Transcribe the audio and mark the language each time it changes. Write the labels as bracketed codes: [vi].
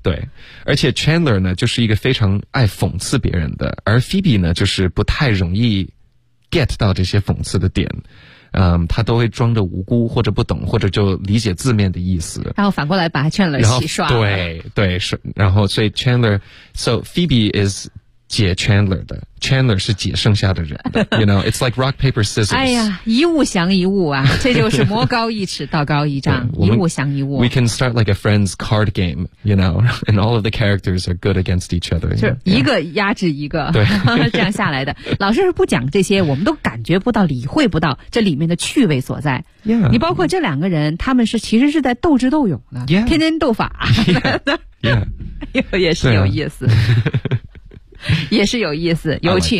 [zh] 对，而且 Chandler 呢就是一个非常爱讽刺别人的，而 Phoebe 呢就是不太容易 get 到这些讽刺的点，嗯，他都会装着无辜或者不懂或者就理解字面的意思，然后反过来把 Chandler 洗刷了，对对，是，然后所以 Chandler， [en] so Phoebe is [zh] 解 Chandler 的 ，Chandler 是解剩下的人的， [en] You know, it's like rock paper scissors。 [zh] 哎呀，一物降一物啊，这就是魔高一尺，道高一丈，一物降一物。 [en] We can start like a friend's card game, you know, and all of the characters are good against each other. [zh] 就是一个压制一个，对，这样下来的。老师不讲这些，我们都感觉不到、理会不到这里面的趣味所在。 [en] Yeah, [zh] 你包括这两个人，他们是其实是在斗智斗勇的， [en] yeah, [zh] 天天斗法。 [en] Yeah, [zh] 也是有意思。也是有意思有趣、